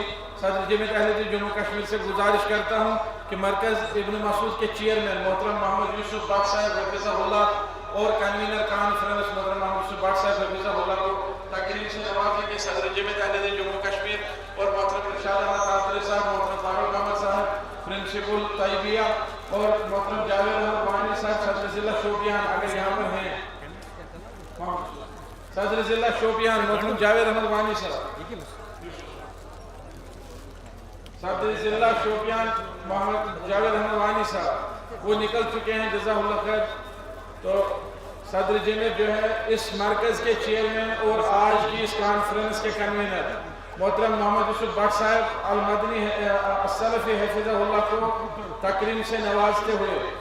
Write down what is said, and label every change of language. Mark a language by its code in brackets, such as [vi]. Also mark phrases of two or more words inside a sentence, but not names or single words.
[ur] صدر جمعیت اہل حدیث جموں کشمیر سے گزارش کرتا ہوں کہ مرکز ابن مسعود کے چیئرمین محترم محمد یوسف بٹ صاحب حفظہ اللہ اور کنوینر کانفرنس محترم محمد یوسف بٹ صاحب حفظہ اللہ کو تقریم سے نوازیں گے۔ صدر جمعیت اہل حدیث جموں کشمیر اور محترم ارشاد احمد عاطری صاحب، محترم فاروق احمد صاحب پرنسپل طیبیہ اور محترم جاوید احمد وانی صاحب صدر ضلع شوپیان اگر یہاں پر ہیں، صدر ضلع شوپیان محترم جاوید احمد وانی صاحب، صدر ضلع شوپیان محمد جاوید احمد وانی صاحب وہ نکل چکے ہیں، جزاہ اللہ خیر۔ تو صدر جمعیت جو ہے اس مرکز کے چیئرمین اور آج کی اس کانفرنس کے کنوینر محترم محمد یوسف بٹ صاحب المدنی السلفی حفظہ اللہ کو تکریم سے نوازتے ہوئے